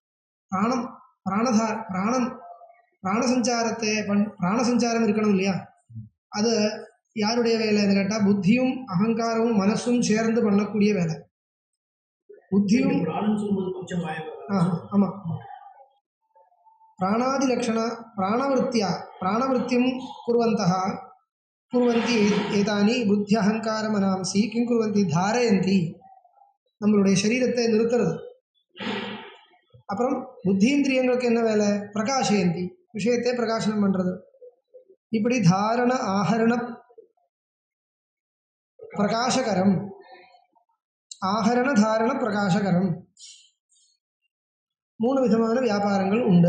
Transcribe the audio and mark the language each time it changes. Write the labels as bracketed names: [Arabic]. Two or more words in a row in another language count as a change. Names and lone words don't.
[Tamil] பிராணசஞ்சாரத்தை பிராணசஞ்சாரம் இருக்கணும் இல்லையா? அது யாருடைய வேலைன்னு கேட்டால் புத்தியும் அகங்காரமும் மனசும் சேர்ந்து பண்ணக்கூடிய வேலை. புத்தியும் பிராணன் சொல்லும்போது கொஞ்சம் ஆமாம் [Sanskrit] प्राणादिलक्षण प्राणवृत्त्या प्राणवृत्तिं कुर्वन्तः कुर्वन्ति एतानि बुद्धि अहंकार मनांसि किं कुर्वन्ति धारयन्ति [Tamil] நம்மளுடைய சரீரத்தை நிறுத்துறது. அப்புறம் புத்தீந்திரியங்களுக்கு என்ன வேலை? பிரகாசயந்தி விஷயத்தை பிரகாசனம் பண்ணுறது. இப்படி தாரண ஆஹரண பிரகாசகரம் ஆஹரண தாரண பிரகாசகரம் 3 விதமான வியாபாரங்கள் உண்டு.